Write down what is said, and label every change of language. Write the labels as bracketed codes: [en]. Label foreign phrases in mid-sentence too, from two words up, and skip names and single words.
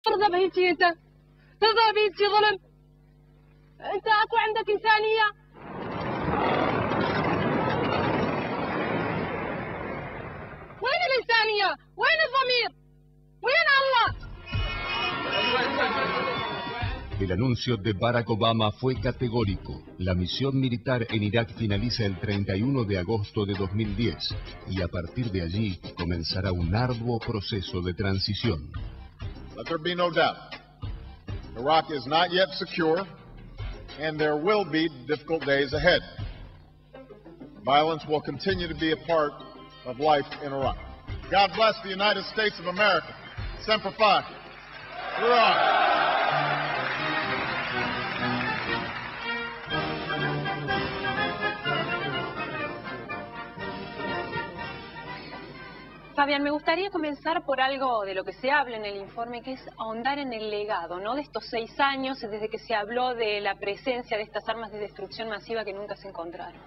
[ar] ترضى بهيجي انت؟ ترضى بهيجي ظلم؟ انت اكو عندك انسانيه؟ وين الانسانيه؟ وين الضمير؟ وين الله؟ [es] El anuncio de Barack Obama fue categórico. La misión militar en Irak finaliza el 31 de agosto de 2010 y a partir de allí comenzará un arduo proceso de transición. [en] Let there be no doubt. Iraq is not yet secure, and there will be difficult days ahead. Violence will continue to be a part of life in Iraq. God bless the United States of America. [la] Semper Fi. Iraq. [es] Fabián, me gustaría comenzar por algo de lo que se habla en el informe, que es ahondar en el legado, ¿no? De estos 6 años, desde que se habló de la presencia de estas armas de destrucción masiva que nunca se encontraron.